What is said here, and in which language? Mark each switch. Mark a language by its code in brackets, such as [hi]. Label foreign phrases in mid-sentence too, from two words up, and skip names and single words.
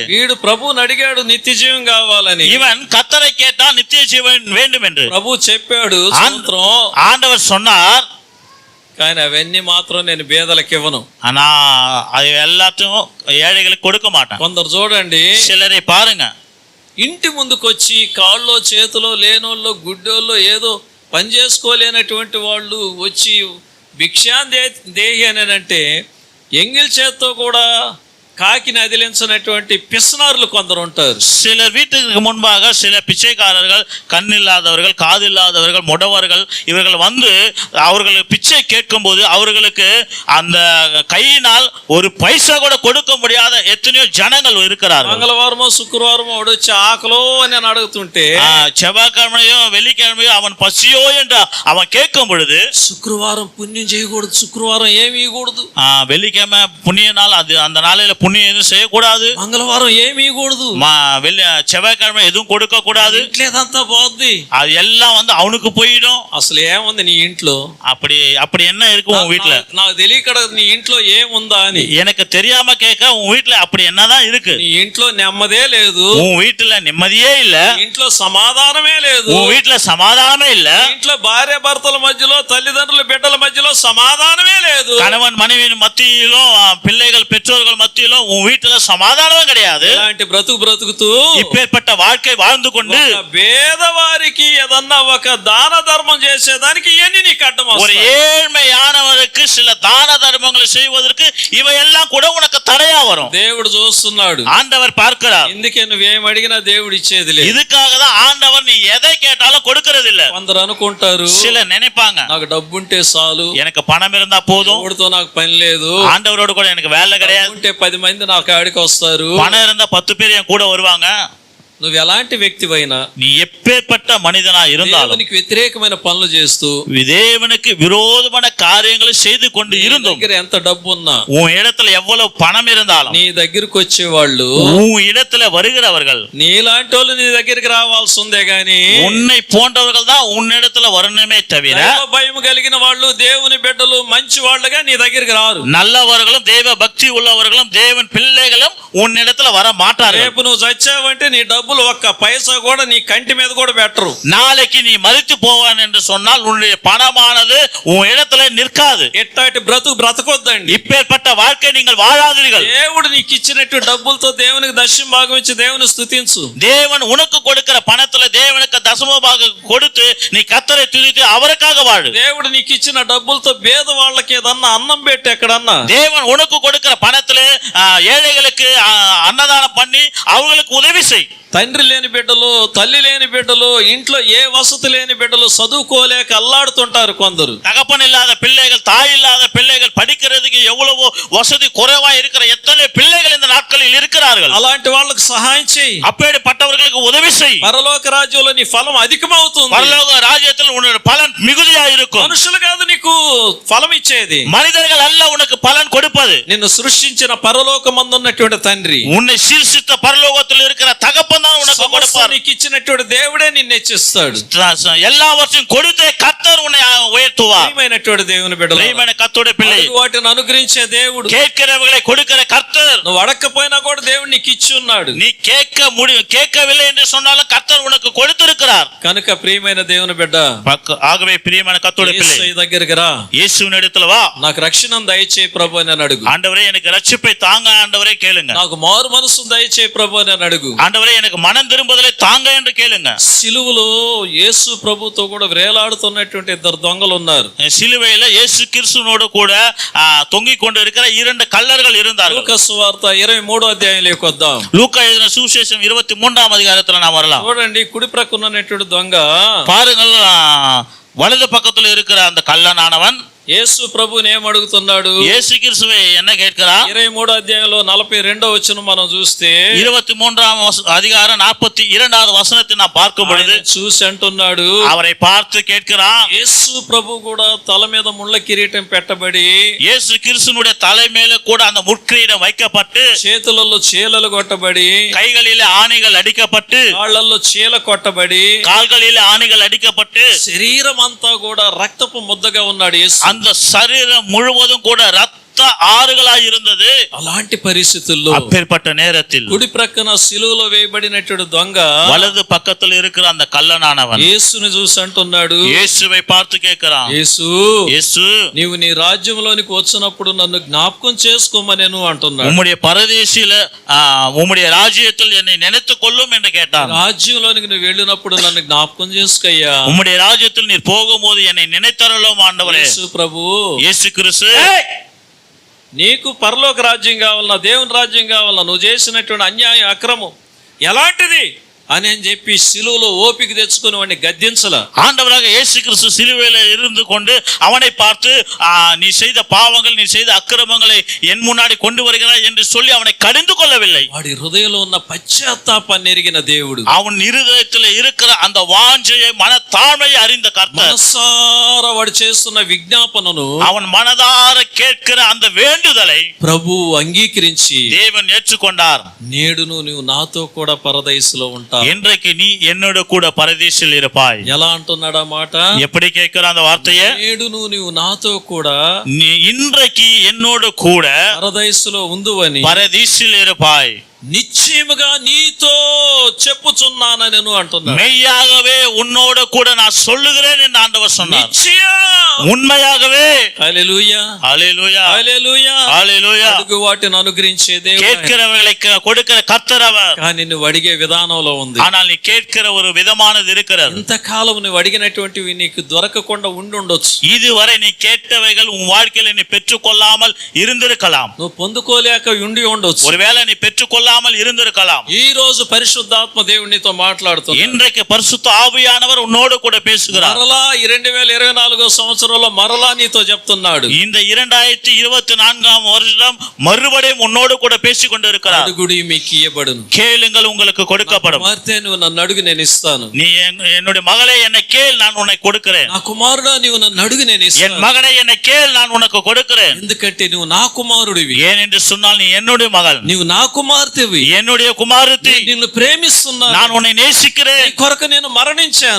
[te] వీడు ప్రభువుని అడిగాడు నిత్య జీవం కావాలని. [ta] இவன் கர்த்தரை கேட்டால் நித்திய ஜீவன் வேண்டும் என்று [te] ప్రభు చెప్పాడు, [ta] ஆண்டவர் சொன்னார். [te] కానీ అవన్నీ మాత్రం నేను బేదలకు ఇవ్వను, [ta] ஆனா அது எல்லாத்தையும் ஏழைகளுக்கு கொடுக்க மாட்டான். [te] కొందరు చూడండి, [ta] சிலரை பாருங்க, [te] ఇంటి ముందుకు వచ్చి కాళ్ళలో చేతిలో లేనోళ్ళు, గుడ్డోళ్ళు, ఏదో పని చేసుకోలేనటువంటి వాళ్ళు వచ్చి భిక్షాన్ దేహి అని అంటే ఎంగిల్ చేత్తో కూడా కాకిని అదిలించినటువంటి పిసనారులు కొందరు ఉంటారు. [ta] சிலர் வீட்டுக்கு முன்பாக சில பிச்சைக்காரர்கள், கண்ணில்லாதவர்கள், காதில்லாதவர்கள், முடவர்கள், இவர்கள் வந்து அவர்கள் பிச்சை கேட்கும்போது அவர்களுக்கு அந்த கையினால் ஒரு பைசா கூட கொடுக்க முடியாத எத்தனையோ ஜனங்கள் இருக்கிறார்கள். [te] మంగళవారమో శుక్రవారమో వాడు వచ్చి ఆకలో అని అడుగుతుంటే, [ta] செவ்வாய்க்கிழமையோ வெள்ளிக்கிழமையோ அவன் பசியோ என்று அவன் கேட்கும் பொழுது, [te] శుక్రవారం పుణ్యం చేయకూడదు, శుక్రవారం ఏమీ ఇవ్వకూడదు, [ta] வெள்ளிக்கிழமை புண்ணிய நாள், அது அந்த நாளையில புண்ணியம் எதுவும் செய்யக்கூடாது, [te] మంగళవారం ఏమీ ఇవ్వకూడదు, [ta] செவ்வாய்க்கிழமை எதுவும் கொடுக்க கூடாது, [te] ఇంట్లేదంతా పోద్ది, [ta] அது எல்லாம் வந்து அவனுக்கு போயிடும். [te] అసలు ఏముంది నీ ఇంట్లో? [ta] அப்படி என்ன இருக்கும் உன் வீட்டுல? [te] నాకు తెలియక నీ ఇంట్లో ఏముందా అని. [ta] எனக்கு தெரியாம கேட்க, உன் வீட்டுல அப்படி என்னதான் இருக்கு? [te] నీ ఇంట్లో నెమ్మదే లేదు, [ta] உன் வீட்டுல நிம்மதியே இல்ல, [te] నీ ఇంట్లో సమాధానమే లేదు, [ta] உன் வீட்டுல சமாதானமே இல்ல, [te] నీ ఇంట్లో భార్య భర్తల మధ్యలో, తల్లిదండ్రుల బిడ్డల మధ్యలో సమాధానమే లేదు, [ta] கணவன் மனைவியின் மத்தியிலும் பிள்ளைகள் பெற்றோர்கள் மத்தியிலும் உன் வீட்டுல சமாதானமே கிடையாது. [te] ఇలాంటి బ్రతుకుతూ [ta] இப்பேற்பட்ட வாழ்க்கை வாழ்ந்து கொண்டு [te] పేదవారికి ఏదన్నా ఒక దాన ధర్మం చేసేదానికి ఇవన్నీ నీకు అడ్డం [ta] ஒரு [te] వస్తాయి. [ta] ஏழ்மையானவருக்கு சில தான தர்மங்களை செய்வதற்கு இவையெல்லாம் கூட உனக்கு தடையா வரும். [te] దేవుడు చూస్తున్నాడు, [ta] ஆண்டவர் பார்க்கிறார். [te] ఇందుకే నువ్వేం అడిగినా దేవుడు ఇచ్చేది లేదు. [ta] இதுக்காக தான் ஆண்டவர் நீ எதை கேட்டாலும் கொடுக்கிறது இல்ல. [te] కొందరు అనుకుంటారు, [ta] சில நினைப்பாங்க, [te] నాకు డబ్బు ఉంటే చాలు, [ta] எனக்கு பணம் இருந்தா போதும், [te] దేవుడితో నాకు పని లేదు, [ta] ஆண்டவரோடு கூட எனக்கு வேலை கிடையாது, [te] ఉంటే 10 మంది నా కాడికి వస్తారు. [ta] பணம் இருந்தா 10 பேர் என் கூட வருவாங்க. [te] నువ్వు ఎలాంటి వ్యక్తివైనా, [ta] நீ எப்பேற்பட்ட மனிதனா இருந்தாலும், [te] దేవునికి వ్యతిరేకమైన పనులు చేస్తూ, [ta] தேவனுக்கு விரோதமான காரியங்களை செய்து கொண்டு [te] నీ [ta] இருந்தும், [te] దగ్గర ఎంత డబ్బు ఉన్నా, [ta] உன் இடத்துல எவ்வளவு பணம் இருந்தாலும், [te] నీ దగ్గరకు వచ్చేవాళ్ళు, [ta] உன் இடத்துல வருகிறவர்கள், [te] నీలాంటి వాళ్ళు నీ దగ్గరికి రావాల్సి ఉందే గాని, [ta] உன்னை போன்றவர்கள் தான் உன்னிடத்துல வரணுமே தவிர, [te] దైవ భయం కలిగిన వాళ్ళు, దేవుని బిడ్డలు, మంచి వాళ్ళుగా నీ దగ్గరికి రారు. [ta] நல்லவர்களும் தேவ பக்தி உள்ளவர்களும் தேவன் பிள்ளைகளும் உன்னிடத்துல வர மாட்டார்கள். [te] రేపు నువ్వు చచ్చావంటే నీ డబ్బులు ఒక్క పైసా కూడా నీ కంటి మీద కూడా పెట్టరు. [ta] நாளைக்கு நீ மரித்து போவான் என்று சொன்னால் உன்னுடைய பணமானது உன் இடத்துல நிற்காது. [te] ఎట్టాటి బ్రతకొద్దండి. [ta] இப்பேற்பட்ட வாழ்க்கை நீங்கள் வாழாதீர்கள். [te] దేవుడు నీకు ఇచ్చినట్టు డబ్బులతో దేవునికి దశమ భాగం ఇచ్చి దేవుని స్తుతించు. [ta] தேவன் உனக்கு கொடுக்கிற பணத்துல தேவனுக்கு தசம பாகம் கொடுத்து நீ கர்த்தரை துதித்து அவருக்காக வாழு. [te] దేవుడు నీకు ఇచ్చిన డబ్బులతో పేద వాళ్ళకి ఏదన్నా అన్నం పెట్టి ఎక్కడన్నా, [ta] தேவன் உனக்கு கொடுக்கிற பணத்துல ஏழைகளுக்கு அன்னதானம் பண்ணி அவங்களுக்கு உதவி செய். [te] తండ్రి లేని బిడ్డలు, తల్లి లేని బిడ్డలు, ఇంట్లో ఏ వసతి లేని బిడ్డలు చదువుకోలేక అల్లాడుతుంటారు కొందరు. [ta] தகப்பன் இல்லாத பிள்ளைகள், தாய் இல்லாத பிள்ளைகள், படிக்கிறதுக்கு எவ்வளவோ வசதி குறைவா இருக்கிற எத்தனை பிள்ளைகள் இந்த நாட்களில் இருக்கிறார்கள். [te] అలాంటి వాళ్ళకి సహాయం చేయి. [ta] அப்படிப்பட்டவர்களுக்கு உதவி செய். [te] పరలోక రాజ్యంలో నీ ఫలం అధికమవుతుంది. [ta] பரலோக ராஜ்யத்தில் உன்னுடைய பலன் மிகுதியா இருக்கும். [te] మనుషులు కాదు నీకు ఫలం ఇచ్చేది, [ta] மனிதர்கள் அல்ல உனக்கு பலன் கொடுப்பது. [te] నిన్ను సృష్టించిన పరలోకమందున్నటువంటి తండ్రి, [ta] உன்னை சீர்சித்த பரலோகத்தில் இருக்கிற தகப்பன் தான் உனக்கு கொடுப்பார். [te] నీకు ఇచ్చినటువంటి దేవుడే నిన్ను హెచ్చిస్తాడు. [ta] எல்லாவற்றையும் கொடுத்தே கர்த்தர் உன்னை உயர்த்துவார். [te] ప్రియమైనటువంటి దేవుని బిడ్డలు, ప్రియమైన కర్తుడి పిల్లలు, వాటిని అనుగ్రహించే దేవుడు, [ta] கேட்கிறவர்களை கொடுக்கிற கர்த்தர். [te] నువ్వు అడగకపోయినా కూడా దేవుడు నీకు ఇచ్చి ఉన్నాడు. [ta] நீ கேட்கவில்லை என்று சொன்னாலும் கர்த்தர் உனக்கு கொடுத்திருக்கிறார். [te] కనుక ప్రియమైన దేవుని బిడ్డ, [ta] ஆகவே பிரியமான கர்த்துடைய பிள்ளை, [te] యేసు దగ్గరికి రా, [ta] இயேசுவின் இடத்துல வா. [te] నాకు రక్షణ దయచేయి ప్రభు అని అడుగు. [ta] ஆண்டவரே எனக்கு ரட்சிப்பை தாங்க ஆண்டவரே கேளுங்க. [te] నాకు మారు మనసు దయచేయి ప్రభు అని అడుగు. [ta] ஆண்டவரே எனக்கு மனம் திரும்புதலை தாங்க என்று கேளுங்க. [te] సిలువలో యేసు ప్రభుతో కూడా వేలాడుతున్నటువంటి ఇద్దరు దొంగలు ఉన్నారు. [ta] சிலுவையில இயேசு கிறிஸ்துவோடு கூட தொங்கிக் கொண்டு இருக்கிற 2 கள்ளர்கள் இருந்தார்கள். [te] లూకా సువార్త 23వ అధ్యాయంలోకి వద్దాం. [ta] லூக்கா எழுதின சுவிசேஷம் 23ஆம் அதிகாரத்துல நாம் வரலாம். [te] చూడండి, కుడి ప్రక్కన ఉన్నటువంటి దొంగ, [ta] பாருங்கள், வலது பக்கத்துல இருக்கிற அந்த கள்ளனானவன் [te] యేసు ప్రభుని ఏం అడుగుతున్నాడు? [ta] இயேசு கிறிஸ்துவை என்ன கேட்கிறார்? [te] 23వ అధ్యాయంలో 42వ వచనం మనం చూస్తే, [ta] 23ஆம் அதிகாரம் 42வது வசனத்தை நாம் பார்க்கும் பொழுது [te] చూసి అంటున్నాడు, [ta] அவரை பார்த்து கேட்கிறான். [te] యేసు ప్రభు కూడా తల మీద ముళ్ళ కిరీటం పెట్టబడి, [ta] இயேசு கிறிஸ்துனுடைய தலை மேல கூட அந்த முட்கிரீடம் வைக்கப்பட்டு, [te] చేతులలో చీలలు కొట్టబడి, [ta] கைகளிலே ஆணிகள் அடிக்கப்பட்டு, [te] కాళ్ళల్లో చీల కొట్టబడి, [ta] கால்களிலே ஆணிகள் அடிக்கப்பட்டு, [te] శరీరం అంతా కూడా రక్తపు ముద్దగా ఉన్నాడు యేసు. [ta] அந்த சரீரம் முழுவதும் கூட ரத்த ஆறுகளாய் இருந்தது. [te] అలాంటి పరిస్థితుల్లో [ta] அப்பேற்பட்ட நேரத்தில் [te] కుడి ప్రక్కన సిలువలో వేయబడినటువంటి దొంగ [ta] வலது பக்கத்தில் இருக்கிற அந்த கள்ளனானவன் [te] యేసుని చూసి అంటున్నాడు, [ta] இயேசுவை பார்த்து கேட்கிறான், [te] యేసు, [ta] இயேசு, [te] నీవు నీ రాజ్యంలోనికి వచ్చినప్పుడు నన్ను జ్ఞాపకం చేసుకోమనేను అంటున్నాడు. [ta] உம்முடைய பரதேசில உம்முடைய ராஜ்யத்தில் என்னை நினைத்துக் கொள்ளும் என்று கேட்டான். [te] రాజ్యంలోనికి నువ్వు వెళ్ళినప్పుడు నన్ను జ్ఞాపకం చేసుకోయ్యా. [ta] உம்முடைய ராஜ்யத்தில் நீர் போகும்போது என்னை நினைத்தருளும் ஆண்டவரே. [te] యేసు ప్రభు, [ta] இயேசு கிறிஸ்து [te] నీకు పరలోక రాజ్యం కావాలన్నా, దేవుని రాజ్యం కావాలన్నా, నువ్వు చేసినటువంటి అన్యాయం, అక్రమం ఎలాంటిది అని చెప్పి [ta] சிலுவையில ஓப்பிக்கு [te] తెచ్చుకొని వాడిని గద్దించల. [ta] ஆண்டவராக இயேசு கிறிஸ்து சிலுவையில இருந்து கொண்டு அவனை பார்த்து நீ செய்த பாவங்கள், நீ செய்த அக்கிரமங்களை என் முன்னாடி கொண்டு வருகிறாய் என்று சொல்லி அவனை கடிந்து கொள்ளவில்லை. [te] వాడి హృదయంలో ఉన్న పశ్చాత్తాపాన్ని ఎరిగిన దేవుడు, [ta] அவன் இருதயத்தில் இருக்கிற அந்த வாஞ்சையை, மனத்தாழ்மையை அறிந்த கர்த்தர், [te] మనసారా వాడు చేస్తున్న విజ్ఞాపనను, [ta] அவன் மனதார கேட்கிற அந்த வேண்டுதலை [te] ప్రభు అంగీకరించి [ta] தேவன் ஏற்றுக்கொண்டார். [te] నేడును నీవు నాతో కూడా పరదైసులో ఉంటావు. [ta] இன்றைக்கு நீ என்னோட கூட பரதீசில் இருப்பாய். [te] ఎలా అంటున్నాడు ఆ మాట? [ta] எப்படி கேட்கிற அந்த வார்த்தையை? [te] నేడును నీవు నాతో కూడా, [ta] நீ இன்றைக்கு என்னோட கூட [te] పరదైసులో ఉందువని, [ta] பரதீசில் இருப்பாய். [te] నిశ్చయముగా నీతో చెప్పుచున్నానని అంటున్నాడు. [ta] மெய்யாகவே உன்னோட கூட நான் சொல்லுகிறேன் என்று ஆண்டவர் சொன்னார். [te] నిశ్చయం, [ta] உண்மையாகவே. [te] హల్లెలూయా, [ta] ஹல்லேலூயா, [te] హల్లెలూయా, [ta] ஹல்லேலூயா. [te] అడుగు వాటిని అనుగ్రహించే దేవుడు, [ta] கேட்கிறவர்களை கொடுக்கிற கர்த்தர் அவர். [te] కానీ నువ్వు అడిగే విధానంలో ఉంది. [ta] ஆனால் நீ கேட்கிற ஒரு விதமானது இருக்கிறது. [te] ఇంతకాలం నువ్వు అడిగినటువంటివి నీకు దొరకకుండా ఉండుండొచ్చు. [ta] இதுவரை நீ கேட்டவைகள் உன் வாழ்க்கையில நீ பெற்றுக்கொள்ளாமல் இருந்திருக்கலாம். [te] నువ్వు పొందుకోలేక ఉండి ఉండొచ్చు. [ta] ஒருவேளை நீ பெற்றுக்கொள்ளாமல் இருந்திருக்கலாம். [te] ఈ రోజు పరిశుద్ధాత్మ దేవుడు నీతో మాట్లాడుతున్నాడు. [ta] இன்றைக்கு பரிசுத்த ஆவியானவர் உன்னோடு கூட பேசுகிறார். [te] మరలా ఈ 2024 సంవత్సరంలో మరలా నీతో చెప్తున్నాడు. [ta] இந்த 2024 வருடம் மறுபடியும் உன்னோடு கூட பேசிக் கொண்டிருக்கிறார். [te] అడుగుడి మీకు ఇయ్యబడును, [ta] கேளுங்கள் உங்களுக்கு கொடுக்கப்படும். [te] కుమార్తె నువ్వు నన్ను అడుగు నేను ఇస్తాను, [ta] நீ என்னுடைய மகளே என்னை கேள் நான் உன்னை கொடுக்கிறேன். [te] నా కుమారుడా నీవు నన్ను అడుగు నేను [ta] என் [te] ఇస్తాను. [ta] மகனை என்னை கேள் நான் உனக்கு கொடுக்கிறேன். [te] ఎందుకంటే నువ్వు నా కుమారుడివి, [ta] ஏன் என்று சொன்னால் நீ என்னுடைய மகள், [te] నీవు నా కుమార్తెవి, [ta] என்னுடைய குமாரத்தி, [te] నిన్ను ప్రేమిస్తున్నాను, [ta] நான் உன்னை நேசிக்கிறேன். [te] నీ కొరకు నేను మరణించాను,